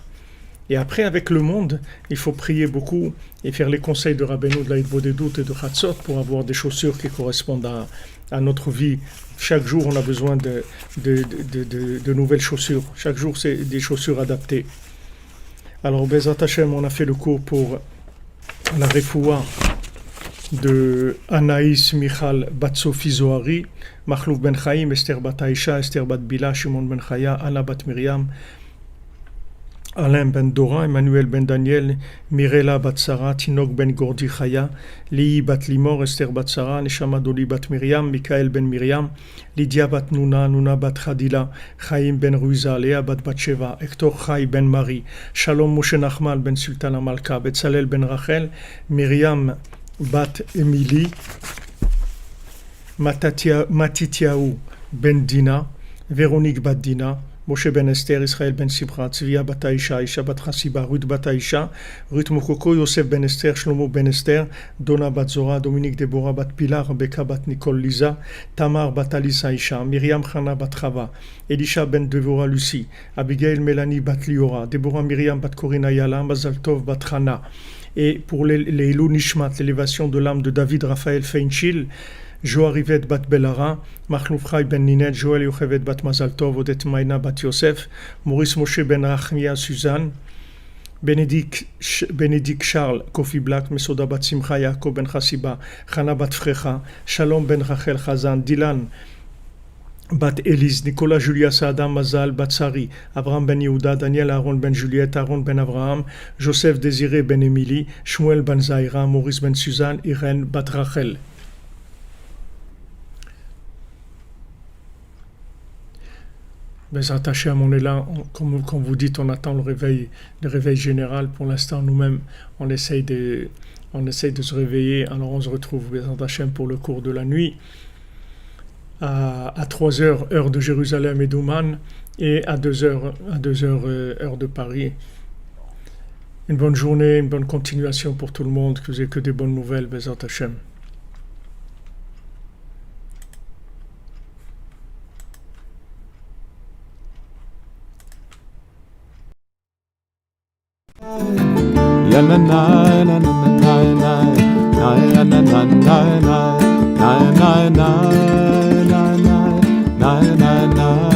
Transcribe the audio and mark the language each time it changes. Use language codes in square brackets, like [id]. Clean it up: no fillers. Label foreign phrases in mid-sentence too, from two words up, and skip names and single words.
[fr] Et après, avec le monde, il faut prier beaucoup et faire les conseils de Rabbeinu, de l'Aïd Bodedout et de Chatzot pour avoir des chaussures qui correspondent à notre vie. Chaque jour, on a besoin de nouvelles chaussures. Chaque jour, c'est des chaussures adaptées. Alors, [he] בעזרת השם, [fr] on a fait le cours pour la refoua de Anaïs Michal Bat Sophie Zohari, Machlouf Ben Chaim, Esther Bat Aïcha, Esther Bat Bila, Shimon Ben Chaya, Anna Bat Miriam, Alain Ben Dora, Emmanuel Ben Daniel, Mirela Bat Sarah, Tinok Ben Gordi Chaya, Lii Bat Limor, Esther Bat Sarah, Neshama Doli Bat Miriam, Mikael Ben Miriam, Lydia Bat Nuna, Nuna Bat Khadila, Chaim Ben Ruiza, Léa Bat Batsheva, Hector Chai Ben Marie, Shalom Moshe Nachman Ben Sultan Amalka, Betzalel Ben Rachel, Myriam Bat Emily, Matityahu Ben Dina, Véronique Bat Dina, Moshe Ben Esther, Israël Ben Sibra, Tzvia Bat Aïcha, Isha Bat Chassiba, Ruth Bat Aïcha, Ruth Mokoko, Yosef Ben Esther, Shlomo Ben Esther, Donna Bat Zora, Dominique Deborah Bat Pilar, Rebecca Bat Nicole Lisa, Tamar Bat Alisa Aïcha, Myriam Chana Bat Chava, Elisha Ben Devorah Lucie, Abigail Mélanie Bat Liora, Deborah Myriam Bat Corina Yala, Mazal Tov Bat Chana. Et pour les [he] עילוי נשמת, [fr] l'élévation de l'âme de David Raphaël Feinchil, Joarivet Bat Belara, Machlouf Chai Ben Ninet, Joël Yochevet Bat Mazaltov, Odette Maïna Bat Yosef, Maurice Moshe Ben Rachmia Suzanne, Bénédicte Charles Kofi Black, Mesoda Bat Simcha Yaakov Ben Chassiba, Chana Bat Frecha, Shalom Ben Rachel Chazan, Dylan Bat Elise, Nicolas Julia Saada Mazal Bat Sari, Abraham Ben Yehuda, Daniel Aaron Ben Juliette, Aaron Ben Abraham, Joseph Désiré Ben Émilie, Shmuel Ben Zaira, Maurice Ben Suzanne, Irène Bat Rachel. [he] בעזרת השם, [fr] on est là, comme vous dites, on attend le réveil général. Pour l'instant, nous-mêmes, on essaye de se réveiller. Alors on se retrouve, [he] בעזרת השם, [fr] pour le cours de la nuit, à 3h, heure de Jérusalem et d'Ouman, et à 2h, heure de Paris. Une bonne journée, une bonne continuation pour tout le monde, que vous ayez que des bonnes nouvelles, [he] בעזרת השם. Ya na na na na na na na na na na na na na na na